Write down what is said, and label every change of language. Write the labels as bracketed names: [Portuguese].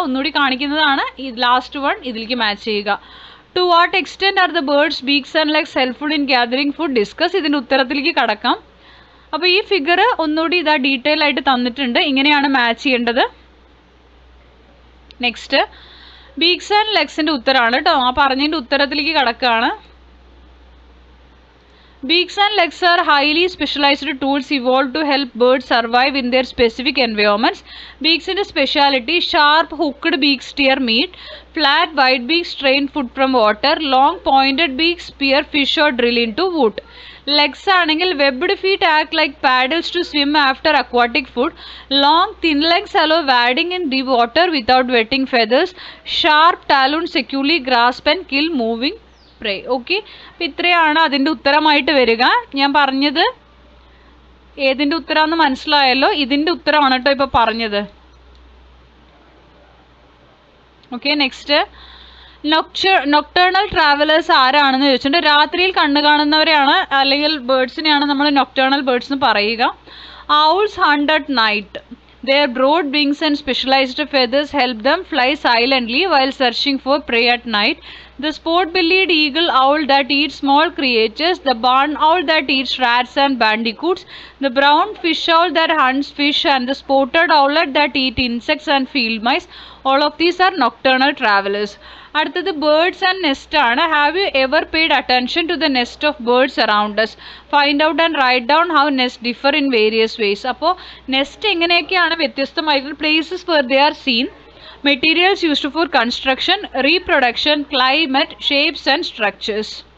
[Malayalam] ഒന്നുകൂടി കാണിക്കുന്നതാണ്. [English] last one [Malayalam] ഇതിലേക്ക് മാച്ച് ചെയ്യുക. [English] To what extent are the birds beaks and legs helpful in gathering food? Discuss. [Malayalam] ഇതിൻ്റെ ഉത്തരത്തിലേക്ക് കടക്കാം. അപ്പോൾ ഈ ഫിഗർ ഒന്നുകൂടി ഡീറ്റെയിൽ ആയിട്ട് തന്നിട്ടുണ്ട്. ഇങ്ങനെയാണ് മാച്ച് ചെയ്യേണ്ടത്. നെക്സ്റ്റ് ബീക്സ് ആൻഡ് ലെഗ്സിൻ്റെ ഉത്തരമാണ് കേട്ടോ. ആ പറഞ്ഞതിൻ്റെ ഉത്തരത്തിലേക്ക് കടക്കുകയാണ്. [English] Beaks and legs are highly specialized tools evolved to help birds survive in their specific environments. Beaks in speciality: sharp hooked beaks steer meat, flat wide beaks strain food from water, long pointed beaks spear fish or drill into wood. Legs ആണെങ്കിൽ webbed feet act like paddles to swim after aquatic food. Long thin legs allow wading in deep water without wetting feathers. Sharp talons securely grasp and kill moving prey. [Malayalam] Okay, അപ്പം ഇത്രയാണ് അതിൻ്റെ ഉത്തരമായിട്ട് വരിക. ഞാൻ പറഞ്ഞത് ഏതിൻ്റെ ഉത്തരമാണെന്ന് മനസ്സിലായല്ലോ. ഇതിൻ്റെ ഉത്തരമാണ് കേട്ടോ ഇപ്പോൾ പറഞ്ഞത്. ഓക്കെ, നെക്സ്റ്റ് നൊക്ടേണൽ ട്രാവലേഴ്സ് ആരാണെന്ന് ചോദിച്ചിട്ടുണ്ട്. രാത്രിയിൽ കണ്ണു കാണുന്നവരെയാണ് അല്ലെങ്കിൽ ബേർഡ്സിനെയാണ് നമ്മൾ നൊക്ടേണൽ ബേർഡ്സ് എന്ന് പറയുക. [English] Owls hunt at night. Their broad wings and specialized feathers help them fly silently while searching for prey at night. The spot-bellied eagle owl that eats small creatures, the barn owl that eats rats and bandicoots, the brown fish owl that hunts fish, and the spotted owlet that eat insects and field mice. All of these are nocturnal travelers. അടുത്തത് birds and nest ആണ്. Have you ever paid attention to the nest of birds around us? Find out and write down how nest differ in various ways. [Malayalam] അപ്പോൾ nest എങ്ങനെയൊക്കെയാണ് വ്യത്യസ്തമായിട്ടുള്ള [English] Places where they are seen, materials used for construction, reproduction, climate, shapes and structures.